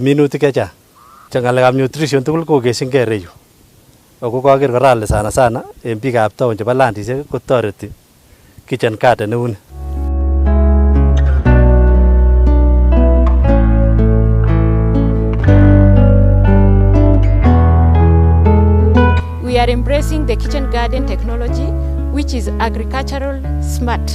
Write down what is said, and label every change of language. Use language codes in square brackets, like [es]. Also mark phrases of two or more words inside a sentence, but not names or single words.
[kln] minutik chechang ngalekab nutrition tugul kokeshinkei reyu ako kager kora ale sana en biikab town chebo landisiek kotoreti [en] kitchen garden [kln] neuni. [en] We are embracing the kitchen garden technology, which is agricultural smart.